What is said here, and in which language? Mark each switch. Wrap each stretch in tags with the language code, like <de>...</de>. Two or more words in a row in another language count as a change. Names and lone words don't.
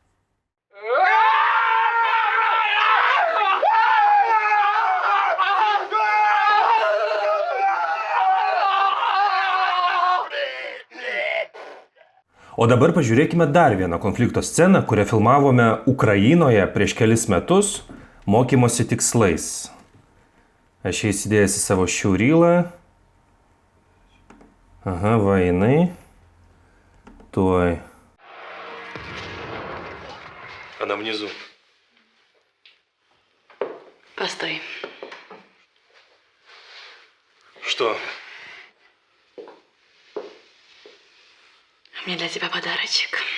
<lt>O dabar pažiūrėkime dar vieną konflikto sceną, kurią filmavome Ukrainoje prieš kelis metus mokymosi tikslais. Aš jį įsidėjęs į savo šiaurylą. Aha, va jinai. Tuoj.</lt> <ru>Она внизу. Постой. Что? У меня для тебя подарочек.</ru>